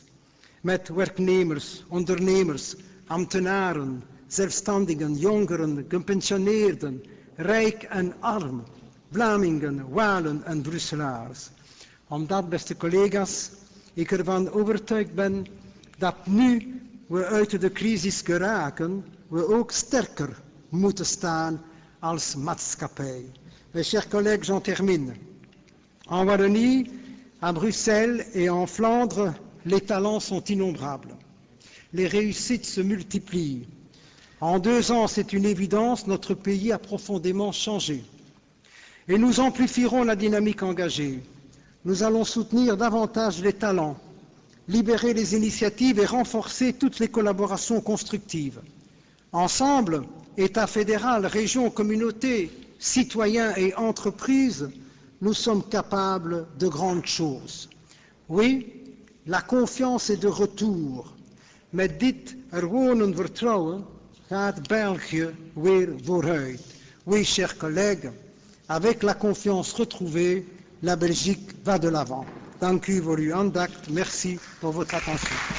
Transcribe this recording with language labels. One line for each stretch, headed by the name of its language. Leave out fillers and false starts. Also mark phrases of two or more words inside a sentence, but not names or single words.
Dutch: Met werknemers, ondernemers, ambtenaren, zelfstandigen, jongeren, gepensioneerden, rijk en arm, Vlamingen, Walen en Brusselaars. Omdat, beste collega's, ik ervan overtuigd ben dat nu we uit de crisis geraken, we ook sterker moeten staan als maatschappij.
French: Mes chers collègues, j'en termine. En Wallonie, à Bruxelles et en Flandre, les talents sont innombrables. Les réussites se multiplient. En 2 ans, c'est une évidence, notre pays a profondément changé. Et nous amplifierons la dynamique engagée. Nous allons soutenir davantage les talents, libérer les initiatives et renforcer toutes les collaborations constructives. Ensemble, État fédéral, régions, communautés, citoyens et entreprises, nous sommes capables de grandes choses. Oui, la confiance est de retour.
Dutch: Met dit er wonen vertrouwen gaat België weer vooruit.
French: Oui, chers collègues, avec la confiance retrouvée, la Belgique va de l'avant.
Dutch: Dank u voor uw aandacht.
French: Merci pour votre attention.